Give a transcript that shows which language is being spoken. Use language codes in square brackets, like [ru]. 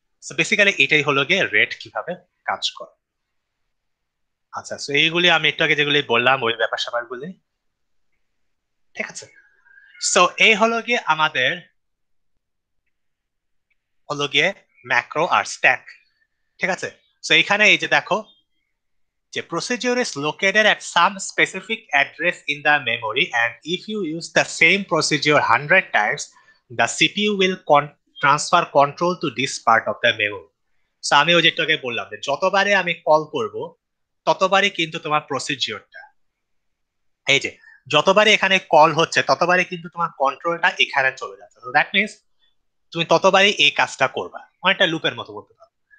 [bn] So basically এটাই হলো গিয়ে রেট কিভাবে কাজ করে। আচ্ছা, সো এইগুলি আমি একটু আগে যেগুলি বললাম ওই ব্যাপার স্যাপারগুলি, ঠিক আছে। সো এই হলো গিয়ে আমাদের হলো গিয়ে ম্যাক্রো আর স্ট্যাক, ঠিক আছে। সো এখানে এই যে দেখো যে [en] procedure is located at some specific address in the memory, and if you use the same procedure 100 times, the CPU will transfer control to this part of the memory. [bn] So আমি ওই যেটাকে বললাম যে যতবারে আমি কল করব, ততবারই কিন্তু তোমার প্রসিজিওরটা, এই যে যতবারই এখানে কল হচ্ছে, ততবারই কিন্তু তোমার কন্ট্রোলটা এখানে চলে যাচ্ছে। তো [en] that means [bn] তুমি ততবারই এই কাজটা করবা, অনেকটা লুপের মতো বলতে পারো।